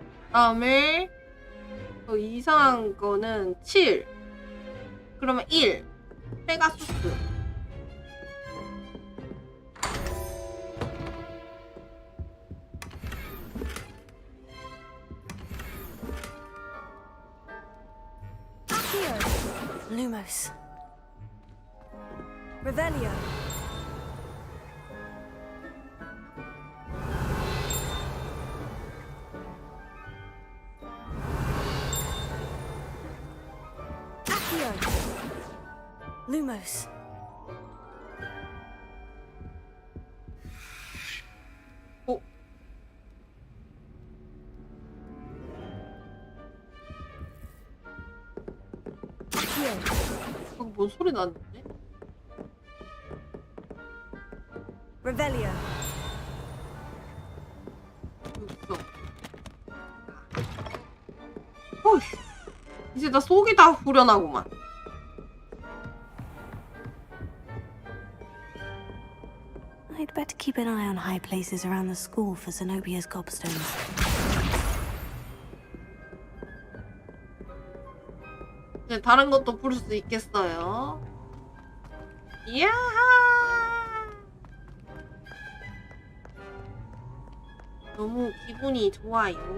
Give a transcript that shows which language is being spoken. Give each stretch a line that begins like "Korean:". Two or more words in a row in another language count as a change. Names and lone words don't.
Korean: 다음에 이상한 거는 7. 그러면 1. 페가수스. Lumos. Revelio. Accio. Lumos. 오. 뭔 소리 나는데? Revelio. 어휴, 이제 나 속이 다 후련하구만.
English: I'd better keep an eye on high places around the school for Zenobia's gobstones.
Korean: 이제 다른 것도 부를 수 있겠어요. 이야! 너무 기분이 좋아요.